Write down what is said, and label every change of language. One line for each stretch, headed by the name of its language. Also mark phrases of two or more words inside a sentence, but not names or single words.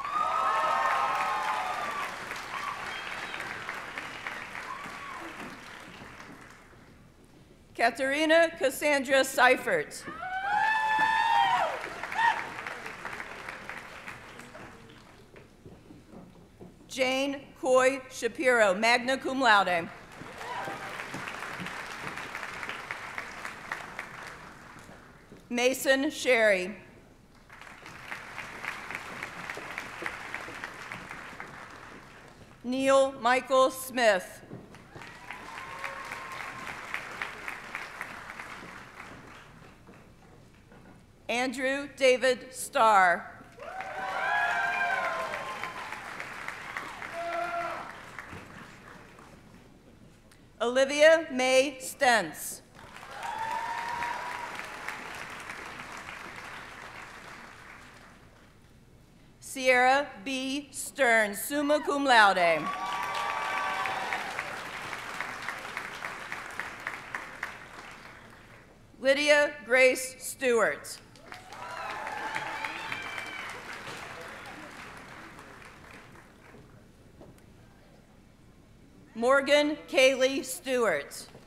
English: Katerina Cassandra Seifert. Jane Coy Shapiro,
Latin: magna cum laude.
English: Mason Sherry. Neil Michael Smith. Andrew David Starr. Olivia May Stentz. Sierra B. Stern,
Latin: summa cum laude.
English: Lydia Grace Stewart. Morgan Kaylee Stewart.